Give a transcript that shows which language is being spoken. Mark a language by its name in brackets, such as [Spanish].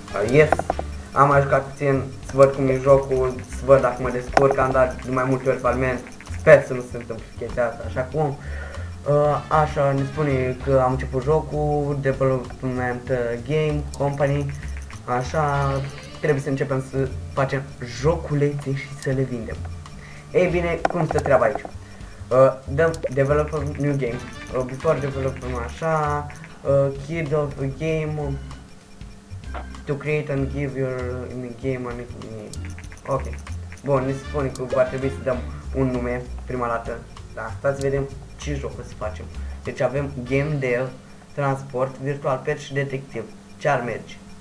[Romanian] Yes, am mai jucat puțin, să văd cum e jocul, să văd dacă mă descurc, am dat de mai multe ori faliment, sper să nu se întâmple chestia asta, așa cum. Așa, ne spune că am început jocul, [English] development game, company, [Romanian] așa, trebuie să începem să facem joculețe și să le vindem. Ei bine, cum stă treaba aici? [English] Develop a new game, before developing așa, kid of a game, to create and give your game a name. Ok. [Romanian] Bun, ne spune că va trebui să dăm un nume prima dată. Da, asta să vedem ce jocuri să facem. Deci avem Game Dev, Transport, Virtual Pet și Detectiv. Ce ar merge?